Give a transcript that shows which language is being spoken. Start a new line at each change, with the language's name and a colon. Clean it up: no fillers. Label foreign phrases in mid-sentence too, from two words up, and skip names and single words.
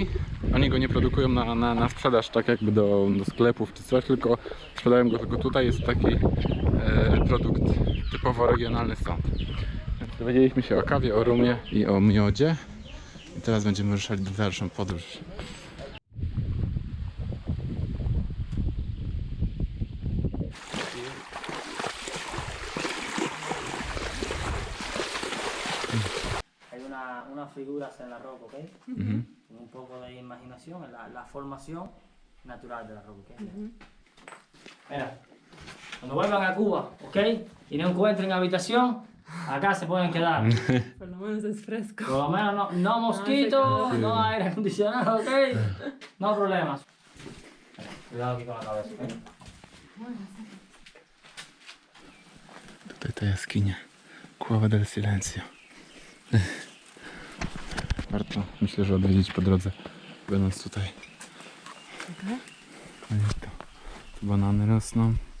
Polish: Oni go nie produkują na sprzedaż, tak jakby do sklepów czy coś, tylko sprzedają go tylko tutaj. Jest taki produkt typowo regionalny stąd. Więc dowiedzieliśmy się o kawie, o rumie i o miodzie. I teraz będziemy ruszać w dalszą podróż.
Spanish: Hay unas figuras en la roca, ¿ok? Con un poco de imaginación, la formación natural de la roca, ¿ok? Mira, cuando vuelvan a Cuba, ¿ok? Y no encuentren habitación, acá se pueden quedar. Por lo menos es fresco. Por lo menos no mosquitos, no aire acondicionado, ¿ok? No problemas. Cuidado aquí con la cabeza, ¿ok?
Polish: Tutaj ta jaskinia, Cueva del Silencio. Warto, myślę, że odwiedzić po drodze, będąc tutaj. No i to, tu banany rosną.